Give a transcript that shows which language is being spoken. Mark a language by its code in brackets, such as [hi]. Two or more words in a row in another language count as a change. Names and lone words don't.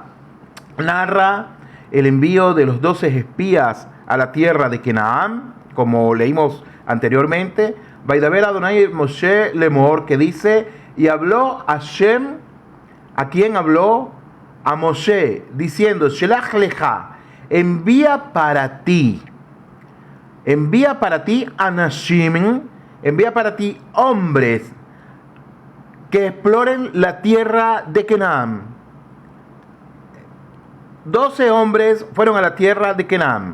[es] Narra el envío de los 12 espías a la tierra de Canaán, como leímos anteriormente. [he] וידבר אדני משה לאמר, [es] que dice: y habló Hashem. ¿A quién habló? A Moshe, diciendo: [he] שלח לך, [es] envía para ti anashim, envía para ti hombres que exploren la tierra de Canaán. 12 hombres fueron a la tierra de Canaán.